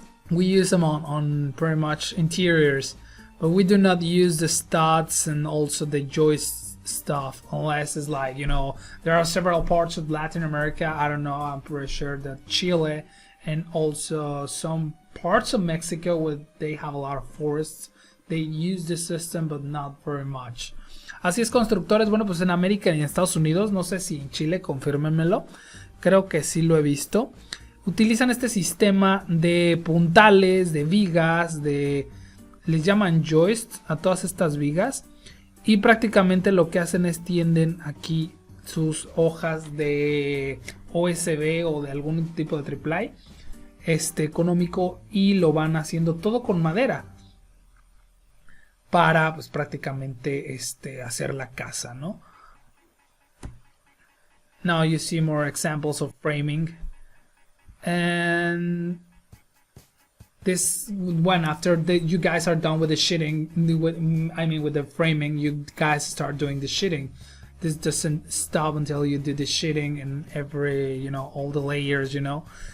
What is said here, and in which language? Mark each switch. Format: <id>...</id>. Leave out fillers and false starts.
<en>We use them on pretty much interiors. But we do not use the studs and also the joist stuff unless it's like, you know, there are several parts of Latin America, I don't know, I'm pretty sure that Chile and also some parts of Mexico where they have a lot of forests, they use this system but not very much.</en> <es>Así es, constructores. Bueno, pues en América y en Estados Unidos, no sé si en Chile, confírmenmelo, creo que sí lo he visto, utilizan este sistema de puntales, de vigas, les llaman joists a todas estas vigas, y prácticamente lo que hacen es tienden aquí sus hojas de OSB o de algún tipo de triple económico, y lo van haciendo todo con madera para pues prácticamente hacer la casa, ¿no?</es> <en>Now you see more examples of framing, and this one, after you guys are done with the sheeting, with the framing, you guys start doing the sheeting. This doesn't stop until you do the sheeting and every, you know, all the layers, you know.</en>